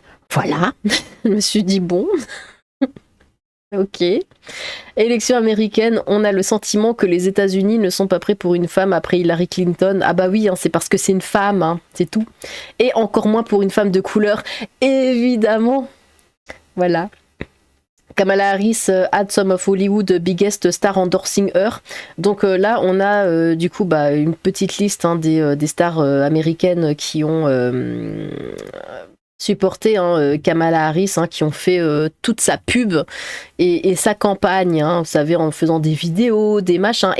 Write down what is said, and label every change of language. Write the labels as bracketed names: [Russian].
[French] Voilà. Je me suis dit, bon... Ok. Élection américaine, on a le sentiment que les États-Unis ne sont pas prêts pour une femme après Hillary Clinton. Ah bah oui, hein, c'est parce que c'est une femme, hein, c'est tout. Et encore moins pour une femme de couleur, évidemment. Voilà. [English] Kamala Harris, had some of Hollywood biggest star endorsing her. [French] Donc là, on a du coup une petite liste hein, des stars américaines qui ont supporté Kamala Harris, hein, qui ont fait toute sa pub et sa campagne, hein, vous savez, en faisant des vidéos, des machins.